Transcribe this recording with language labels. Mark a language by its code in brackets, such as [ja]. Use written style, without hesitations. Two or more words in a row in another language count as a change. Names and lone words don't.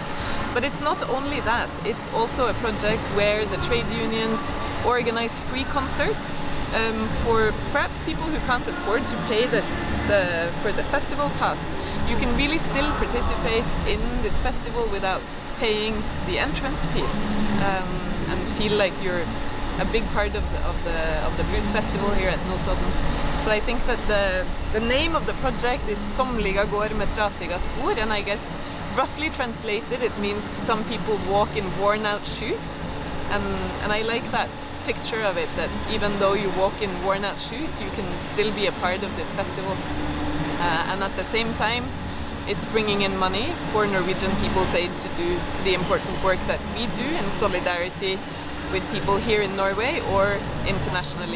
[en] But it's not only that, it's also a project where the trade unions organize free concerts for perhaps people who can't afford to pay for the festival pass. You can really still participate in this festival without paying the entrance fee, and feel like you're a big part of the blues festival here at Notodden. So I think that the name of the project is Somliga går med trasiga skor, and I guess roughly translated it means some people walk in worn out shoes, and I like that picture of it, that even though you walk in worn out shoes you can still be a part of this festival. And at the same time it's bringing in money for Norwegian People's Aid to do the important work that we do in solidarity with people here in Norway or internationally.